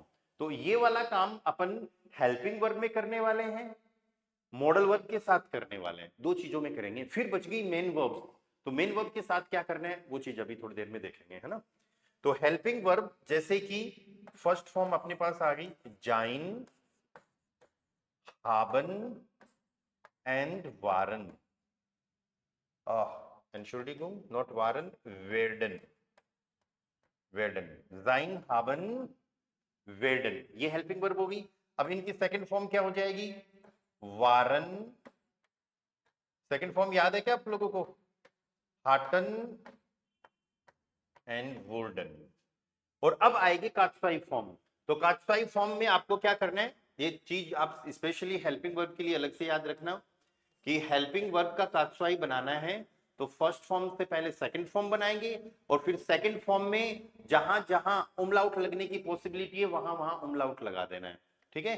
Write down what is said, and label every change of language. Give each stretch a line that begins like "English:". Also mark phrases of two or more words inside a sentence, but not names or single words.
Hindi: तो ये वाला काम अपन
English: helping verb
Hindi: में करने वाले हैं,
English: modal verb
Hindi: के साथ करने वाले हैं, दो चीजों में करेंगे। फिर बच गई
English: main verbs,
Hindi: तो
English: main verb
Hindi: के साथ क्या करना है वो चीज अभी थोड़ी देर में देखेंगे, है ना। तो
English: helping verb
Hindi: जैसे कि
English: first form
Hindi: अपने पास आ गई जाइन,
German: haben and waren, Entschuldigung, not waren, werden, werden, sein, haben, werden,
Hindi: ये
English: helping verb
Hindi: होगी। अब इनकी
English: second form
Hindi: क्या हो जाएगी, waren,
English: second form
Hindi: याद है क्या आप लोगों को,
German: hatten and wurden।
Hindi: और अब आएगी कात्स्वाई फॉर्म। तो कात्स्वाई फॉर्म में आपको क्या करना है, ये चीज आप
English: specially helping verb
Hindi: के लिए अलग से याद रखना कि
English: helping verb
Hindi: का कात्स्वाई बनाना है तो
English: first form
Hindi: से पहले
English: second form
Hindi: बनाएंगे और फिर
English: second form
Hindi: में जहां जहां उमलाउट लगने की पॉसिबिलिटी है वहां वहां उमलाउट लगा देना है, ठीक है।